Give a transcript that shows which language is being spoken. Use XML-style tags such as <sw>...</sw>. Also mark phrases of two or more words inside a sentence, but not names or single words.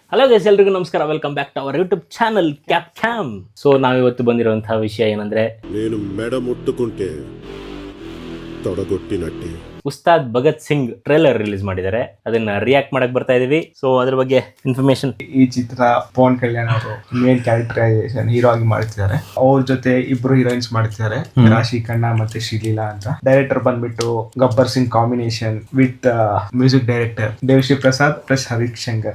<kn>ಹಲೋ ಗೈಸ್, ಎಲ್ರಿಗೂ ನಮಸ್ಕಾರ.</kn> <en>welcome back to our YouTube channel Cap Cam.</en> <kn>ಸೊ ನಾವಿವತ್ತು ಬಂದಿರುವಂತಹ ವಿಷಯ ಏನಂದ್ರೆ,</kn> <te>నేను మెడ ముట్టుకుంటే తొడగొట్టినట్టే.</te> <kn>ಉಸ್ತಾದ್ ಭಗತ್ ಸಿಂಗ್</kn> <en>trailer release</en> <kn>ಮಾಡಿದ್ದಾರೆ. ಅದನ್ನ ರಿಯಾಕ್ಟ್ ಮಾಡಕ್ ಬರ್ತಾ ಇದೀವಿ. ಸೊ ಅದ್ರ ಬಗ್ಗೆ ಇನ್ಫಾರ್ಮೇಶನ್. ಈ ಚಿತ್ರ ಪವನ್ ಕಲ್ಯಾಣ್ ಅವರು</kn> <en>main characterization hero</en> <kn>ಆಗಿ ಮಾಡ್ತಿದ್ದಾರೆ. ಅವ್ರ ಜೊತೆ ಇಬ್ರು ಹೀರೋಯಿನ್ಸ್ ಮಾಡ್ತಿದ್ದಾರೆ, ರಾಶಿ ಖನ್ನಾ ಮತ್ತೆ ಶ್ರೀಲೀಲಾ ಅಂತ. ಡೈರೆಕ್ಟರ್ ಬಂದ್ಬಿಟ್ಟು ಗಬ್ಬರ್ ಸಿಂಗ್</kn> <en>combination with music director</en> <kn>ದೇವಶ್ರೀ ಪ್ರಸಾದ್ ಪ್ಲಸ್ ಹರಿಶಂಕರ್.</kn>